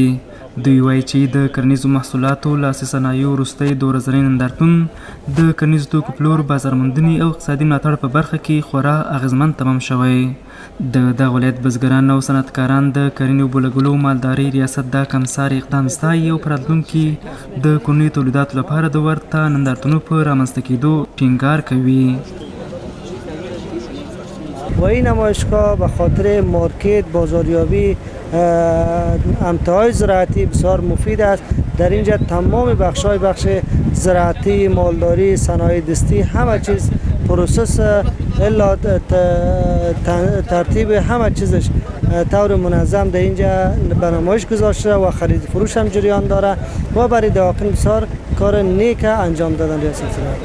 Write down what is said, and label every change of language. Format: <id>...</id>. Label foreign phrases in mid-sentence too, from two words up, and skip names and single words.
<ps>دوی وایي چې د کرنیزو محصولاتو لاسي صنایعو وروستی 2 ورځنی نندارتون د کرنیزو توکو پلور، بازارموندنې او اقتصادي ملاتړ په برخه کې خورا اغیزمن تمام شوی. د دغه ولایت بزګران او صنعتکاران د کرنې اوبو لګولو مالدارۍ ریاست دا کمسارې اقدام ستایي او په راتلونکي د کورنیو تولیداتو لپاره د ورته نندارتونو په رامنځته کېدو ټینګار کوي.</ps> <fa>و این نمایشگاه به خاطر مارکت، بازاریابی، امتحای زراعتی بسیار مفید است. در اینجا تمام بخش‌های بخش زراعتی، مالداری، صنایع دستی، همه چیز پروسس الا ترتیب همه چیزش طور منظم در اینجا به نمایش گذاشته و خرید فروش هم جریان داره و برای دواقین بسیار کار نیک انجام دادن ریاست زراعت.</fa>